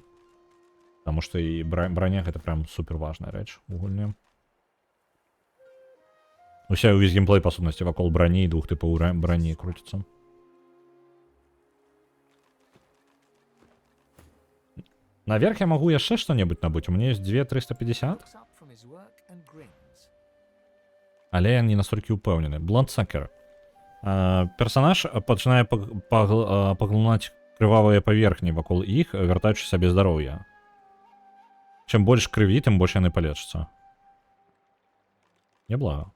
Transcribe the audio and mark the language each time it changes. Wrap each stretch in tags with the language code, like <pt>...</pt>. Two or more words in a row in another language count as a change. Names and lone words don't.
<be>Таму што і броня гэта прям супер важная рэч у гульні. Уся увесь геймплей, па сутнасці, вакол брані і двух тыпаў брані круціцца. Наверх я магу яшчэ што-небудзь набыць, у мяне ёсць 2350,</be> <en>Looks up from his work and grins.</en> <be>але я не настолькі ўпэўнены. Бландсакер. Персанаж пачынае паглынаць крывавыя паверхні вакол іх, вяртаючы сабе здароўя. Чым больш крыві, тым больш яны палечацца. Няблага.</be>